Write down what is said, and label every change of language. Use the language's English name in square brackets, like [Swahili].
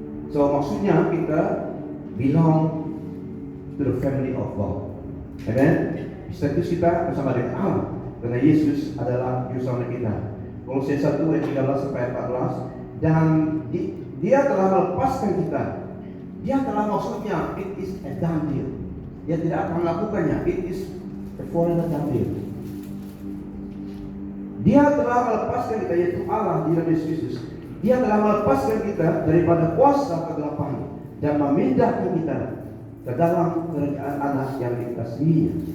[English] So [Indonesian] maksudnya kita [English] belong to the family of God. Amen. [Indonesian] Status kita bersama dengan Allah, karena Yesus adalah juru selamat kita. Kolose 1 ayat 13 sampai 14. Dan Dia telah melepaskan kita. Dia telah, maksudnya [English] it is a done deal. [Indonesian] Dia tidak akan melakukannya. [English] It is a foreigner done deal. [Indonesian] Dia telah melepaskan kita, yaitu Allah di dalam Yesus Kristus. Dia telah melepaskan kita daripada kuasa kegelapan dan memindahkan kita ke dalam kerajaan anak yang dikasihinya.